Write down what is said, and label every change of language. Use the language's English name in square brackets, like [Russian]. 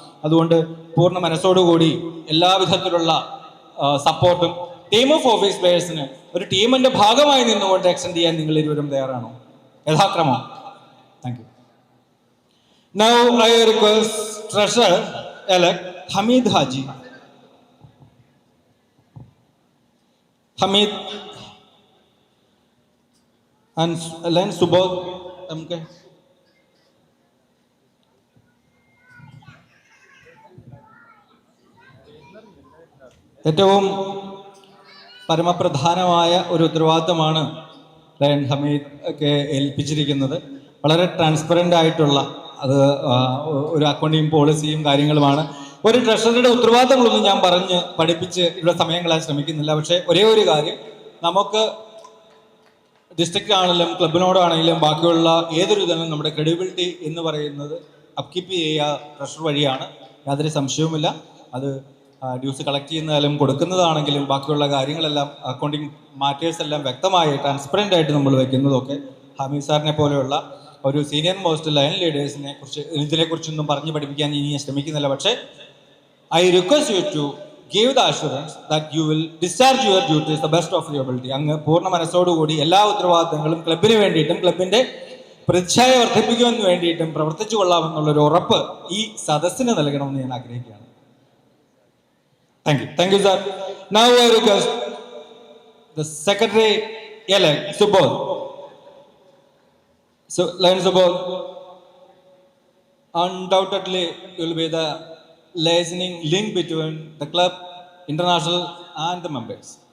[Malayalam] അതുകൊണ്ട് പൂർണ്ണ മനസ്സോടുകൂടി എല്ലാവിധത്തിലുള്ള സപ്പോർട്ടും ടീം ഓഫ് ഓഫീസ് പ്ലേയേഴ്സിന് ഒരു ടീമിന്റെ ഭാഗമായി നിന്നുകൊണ്ട് എക്സ്റ്റെൻഡ് ചെയ്യാൻ നിങ്ങൾ ഇരുവരും തയ്യാറാണോ? യഥാക്രമം. [English] Thank you. Now I request treasurer elect Hameed Haji. Hameed and Len Subodh MK. [Malayalam] ഏറ്റവും പരമപ്രധാനമായ ഒരു ഉത്തരവാദിത്തമാണ് ലയൺ ഹമീദ് ഒക്കെ ഏൽപ്പിച്ചിരിക്കുന്നത്. വളരെ ട്രാൻസ്പെറൻ്റ് ആയിട്ടുള്ള അത് ഒരു അക്കൗണ്ടിങ് പോളിസിയും കാര്യങ്ങളുമാണ്. ഒരു ട്രഷറിയുടെ ഉത്തരവാദിത്തങ്ങളൊന്നും ഞാൻ പറഞ്ഞ് പഠിപ്പിച്ച് ഇവിടെ സമയം കളയാൻ ശ്രമിക്കുന്നില്ല. പക്ഷേ ഒരേ ഒരു കാര്യം, നമുക്ക് ഡിസ്ട്രിക്റ്റ് ആണെങ്കിലും ക്ലബിനോടാണെങ്കിലും ബാക്കിയുള്ള ഏതൊരു ഇതിനും നമ്മുടെ ക്രെഡിബിലിറ്റി എന്ന് പറയുന്നത് അപ്കീപ്പ് ചെയ്യുക ട്രഷർ വഴിയാണ്. യാതൊരു സംശയവുമില്ല. അത് ഡ്യൂസ് കളക്ട് ചെയ്യുന്നതായാലും കൊടുക്കുന്നതാണെങ്കിലും ബാക്കിയുള്ള കാര്യങ്ങളെല്ലാം അക്കൗണ്ടിങ് മാറ്റേഴ്സ് എല്ലാം വ്യക്തമായി ട്രാൻസ്പെറൻ്റ് ആയിട്ട് നമ്മൾ വെക്കുന്നതൊക്കെ ഹമീദ് സാറിനെ പോലെയുള്ള ഒരു സീനിയർ മോസ്റ്റ് ലൈൻ ലീഡേഴ്സിനെ കുറിച്ച് ഇതിനെക്കുറിച്ചൊന്നും പറഞ്ഞ് പഠിപ്പിക്കാൻ ഇനി ഞാൻ ശ്രമിക്കുന്നില്ല. [English] പക്ഷേ I request you to give the assurance that you will discharge your duties the best of your ability. [Malayalam] അങ്ങ് പൂർണ്ണ മനസ്സോടുകൂടി എല്ലാ ഉത്തരവാദിത്തങ്ങളും ക്ലബിന് വേണ്ടിയിട്ടും ക്ലബിന്റെ പ്രതിച്ഛായ വർദ്ധിപ്പിക്കുവാൻ വേണ്ടിയിട്ടും പ്രവർത്തിച്ചു കൊള്ളാമെന്നുള്ളൊരു ഉറപ്പ് ഈ സദസ്സിന് നൽകണമെന്ന് ഞാൻ ആഗ്രഹിക്കുകയാണ്. [English] Thank you sir. Now I request the secretary elect Subodh. So Lion Subodh, undoubtedly will be the liaising link between the club, international and the members.